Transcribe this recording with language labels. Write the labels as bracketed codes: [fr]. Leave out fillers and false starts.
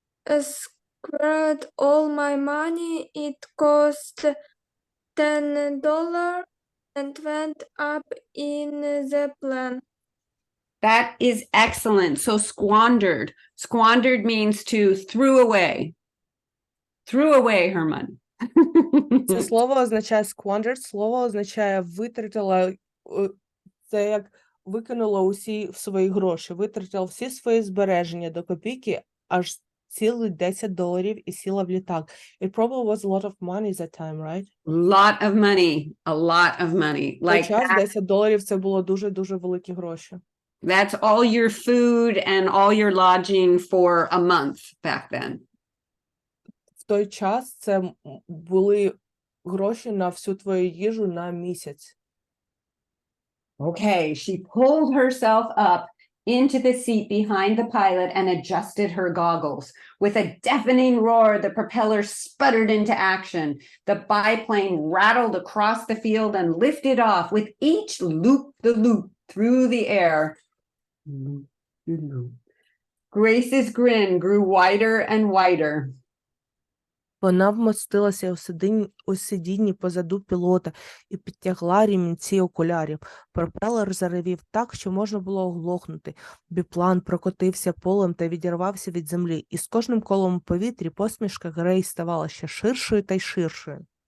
[en] Squandered all my money. It cost $10 and went up in the plane. That is excellent. So squandered. Squandered means to threw away. Threw away her money. [uk] Це слово означає squandered, слово означає витратила, це як викинула усі свої гроші, витратила всі свої збереження до копійки, аж цілих $10 і сіла в літак. [en] It probably was a lot of money that time, right? Lot of money. A lot of money. Like Like [uk] час $10 це було дуже-дуже великі гроші. [en] that's all your food and all your lodging for a month back then. [uk] В той час це були гроші на всю твою їжу на місяць. [en] Okay, she pulled herself up into the seat behind the pilot and adjusted her goggles. With a deafening roar, the propeller sputtered into action. The biplane rattled across the field and lifted off with each loop-the-loop through the air. Loop-de-loop. Grace's grin grew wider and wider. [uk] Вона вмостилася у сидінні позаду пілота і підтягла ремінці окулярів. Пропелер заревів так, що можна було оглохнути. Біплан прокотився полем та відірвався від землі, і з кожним колом у повітрі посмішка Грейс ставала ще ширшою та й ширшою.